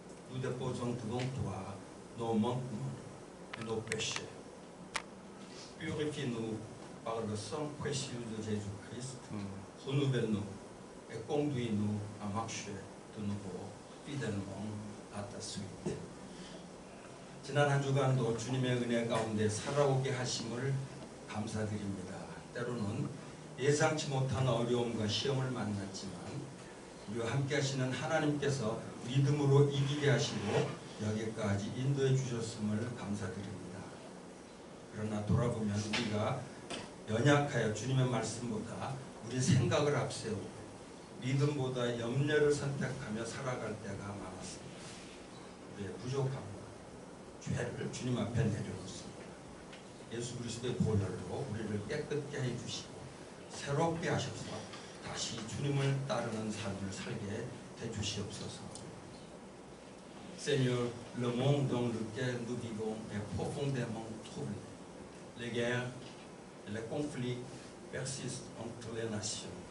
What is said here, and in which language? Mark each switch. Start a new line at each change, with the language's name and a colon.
French: Nous déposons devant toi nos manquements et nos péchés. Purifie-nous par le sang précieux de Jésus-Christ. Renouvelle-nous et conduis-nous à marcher de nouveau fidèlement à ta suite.
Korean: 지난 한 주간도 주님의 은혜 가운데 살아오게 하심을 감사드립니다. 때로는 예상치 못한 어려움과 시험을 만났지만 우리와 함께 하시는 하나님께서 믿음으로 이기게 하시고 여기까지 인도해 주셨음을 감사드립니다. 그러나 돌아보면 우리가 연약하여 주님의 말씀보다 우리 생각을 앞세우고 믿음보다 염려를 선택하며 살아갈 때가 많았습니다. 우리의 부족함과 죄를 주님 앞에 내려놓습니다. 예수 그리스도의 보혈로 우리를 깨끗게 해주시고 새롭게 하셔서 다시 주님을 따르는 삶을 살게 해주시옵소서.
French: Seigneur, le monde dans lequel nous vivons est profondément troublé. Les guerres et les conflits persistent entre les nations.